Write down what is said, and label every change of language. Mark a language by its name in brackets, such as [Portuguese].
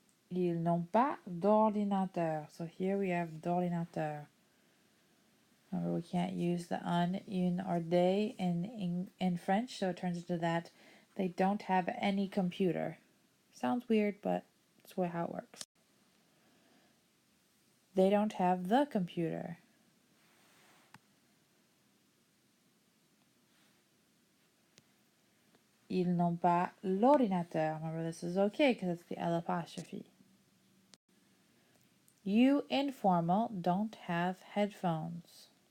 [French] Ils n'ont pas d'ordinateur. [English] So here we have d'ordinateur. Remember, we can't use the un, une, or des in French, so it turns into that. They don't have any computer. Sounds weird, but it's how it works. They don't have the computer. [French] Ils n'ont pas l'ordinateur. [English] Remember, this is okay because it's the L apostrophe. You informal don't have headphones.